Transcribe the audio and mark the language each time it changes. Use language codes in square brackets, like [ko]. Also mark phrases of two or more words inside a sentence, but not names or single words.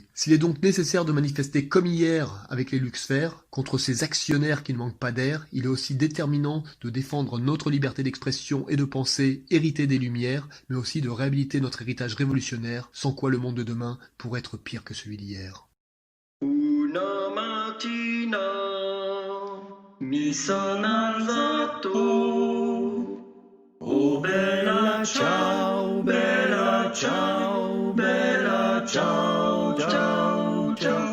[fr] S'il est donc nécessaire de manifester comme hier avec les Luxfer contre ces actionnaires qui ne manquent pas d'air, il est aussi déterminant de défendre notre liberté d'expression et de pensée héritée des Lumières, mais aussi de réhabiliter notre héritage révolutionnaire, sans quoi le monde de demain pourrait être pire que celui d'hier. [it] Una mattina mi sono alzato, oh bella ciao, bella ciao, bella ciao, ciao, ciao.